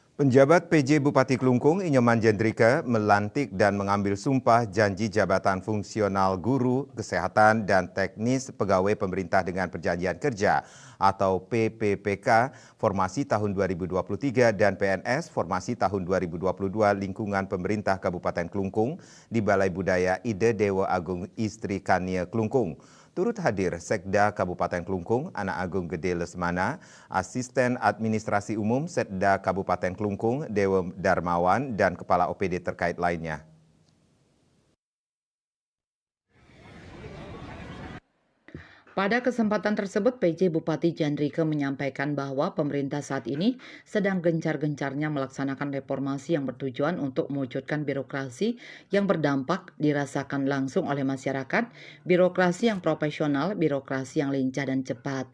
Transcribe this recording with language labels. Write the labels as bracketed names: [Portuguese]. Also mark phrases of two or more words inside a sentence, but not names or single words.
[Indonesian] Penjabat PJ Bupati Klungkung, Inyoman Jendrika, melantik dan mengambil sumpah janji jabatan fungsional guru, kesehatan, dan teknis pegawai pemerintah dengan perjanjian kerja atau PPPK formasi tahun 2023 dan PNS formasi tahun 2022 lingkungan pemerintah Kabupaten Klungkung di Balai Budaya Ide Dewa Agung Istri Kania Klungkung. Turut hadir Sekda Kabupaten Klungkung, Anak Agung Gede Lesmana, Asisten Administrasi Umum Setda Kabupaten Klungkung, Dewa Darmawan, dan Kepala OPD terkait lainnya. Pada kesempatan tersebut, PJ Bupati Jendrika menyampaikan bahwa pemerintah saat ini sedang gencar-gencarnya melaksanakan reformasi yang bertujuan untuk mewujudkan birokrasi yang berdampak dirasakan langsung oleh masyarakat, birokrasi yang profesional, birokrasi yang lincah dan cepat.